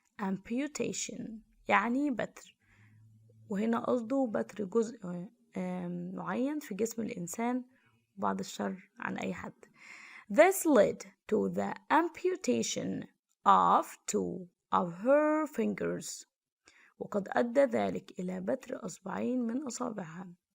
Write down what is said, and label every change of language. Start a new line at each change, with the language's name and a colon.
Arabic: amputation يعني بتر، وهنا قصده بتر جزء معين في جسم الإنسان، بعد الشر عن أي حد.
English: This led to the amputation of 2 of her fingers.
Arabic: وقد أدى ذلك إلى بتر أصبعين من أصابعها.